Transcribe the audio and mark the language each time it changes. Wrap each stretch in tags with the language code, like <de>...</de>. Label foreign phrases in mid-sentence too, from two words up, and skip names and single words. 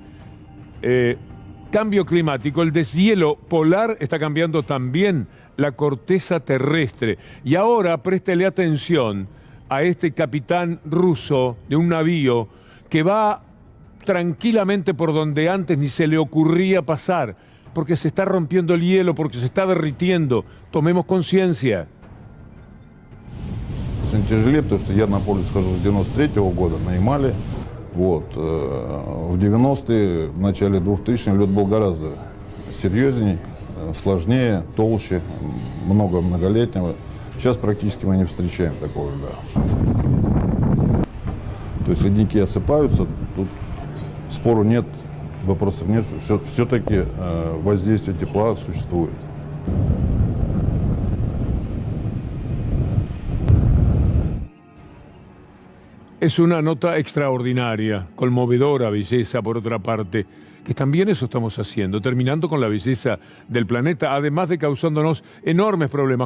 <es>Cambio climático, el deshielo polar está cambiando también la corteza terrestre. Y ahora préstele atención a este capitán ruso de un navío que va tranquilamente por donde antes ni se le ocurría pasar, porque se está rompiendo el hielo, porque se está derritiendo. Tomemos conciencia.</es> <ru>Тяжелее, потому что я на поле схожу с 93-го года на Ямале. Вот. В 90-е, в начале 2000-х лед был гораздо серьезней, сложнее, толще, много многолетнего. Сейчас практически мы не встречаем такого льда. То есть ледники осыпаются, тут спору нет, вопросов нет, все-таки воздействие тепла существует.</ru> <es>Es una nota extraordinaria, conmovedora belleza por otra parte, que también eso estamos haciendo, terminando con la belleza del planeta, además de causándonos enormes problemas.</es>